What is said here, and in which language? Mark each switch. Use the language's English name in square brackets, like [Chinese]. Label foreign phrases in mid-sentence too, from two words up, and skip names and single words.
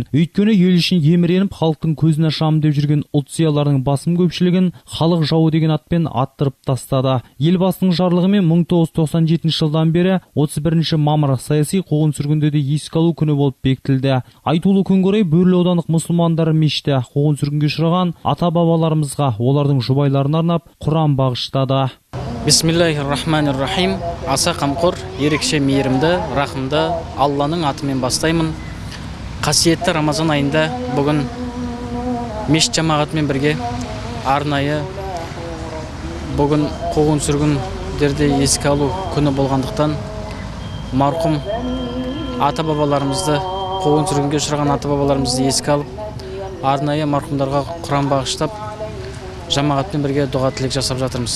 [Kazakh] Өйткені ел үшін еміреніп, халықтың көзін ашамын деп жүрген ұлт зиялылардың басым көпшілігін халық жауы деген атпен аттырып тастады. Елбасының жарлығымен 1997 жылдан бері 31 мамыр саяси қуғын-сүргіндерді еске алу күні болып бекітілді. Айтулы күнге орай Бөрлі аудандық мұсылмандар мешіті қуғын-сүргінге ұшыраған ата-бабаларымызға, олардың жұбайларына арнап Құран бағыштады. [Arabic] Бисмиллахир-рахманир-рахим. [Kazakh] Аса қамқор, ерекше мейірімді, рахымды Алланың атымен бастаймын. Қасиетті Рамазан айында бүгін мешіт жамағатымен бірге арнайы бүгін қуғын-сүргіндерді еске алу күні болғандықтан марқұм ата-бабаларымызды, қуғын-сүргінге ұшыраған ата-бабаларымызды еске алып, арнайы марқұмдарға Құран бағыштап, жамағатпен бірге дұға тілек жасап жатырмыз.